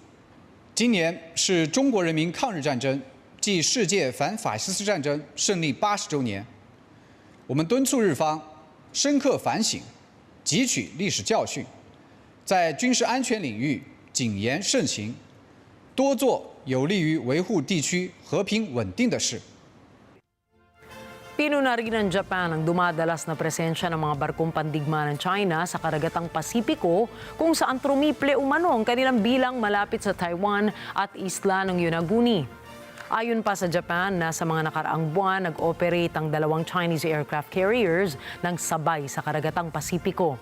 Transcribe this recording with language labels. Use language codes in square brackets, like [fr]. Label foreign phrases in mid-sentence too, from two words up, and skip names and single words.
[zh] 今年是中国人民抗日战争暨世界反法西斯战争胜利80周年，我们敦促日方深刻反省，汲取历史教训，在军事安全领域谨言慎行，多做有利于维护地区和平稳定的事。 [tl] Pinuna rin ng Japan ang dumadalas na presensya ng mga barkong pandigma ng China sa karagatang Pasipiko kung saan trumiple umano ang kanilang bilang malapit sa Taiwan at isla ng Yonaguni. Ayon pa sa Japan na sa mga nakaraang buwan, nag-operate ang dalawang [en] Chinese aircraft carriers [tl] ng sabay sa karagatang Pasipiko.